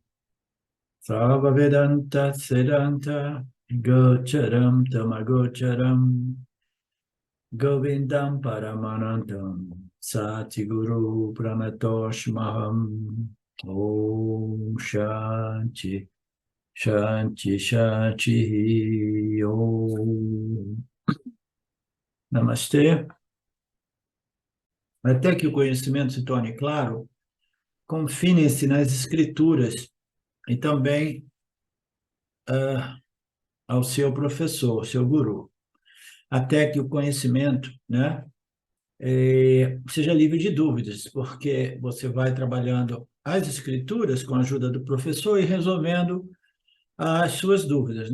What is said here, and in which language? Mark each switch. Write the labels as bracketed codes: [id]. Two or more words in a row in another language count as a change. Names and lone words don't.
[sa] सव वेदान्त सिद्धान्त गोचरम् तमगोचरम् गोविन्दम् परमानन्दम् सतिगुरु प्रणतोस्म्यहम् ओम् शान्ति शान्ति शान्ति ओम् नमस्ते. [pt] Até que o conhecimento se torne claro, confinem-se nas escrituras e também ao seu professor, seu guru, até que o conhecimento, né, seja livre de dúvidas, porque você vai trabalhando as escrituras com a ajuda do professor e resolvendo as suas dúvidas.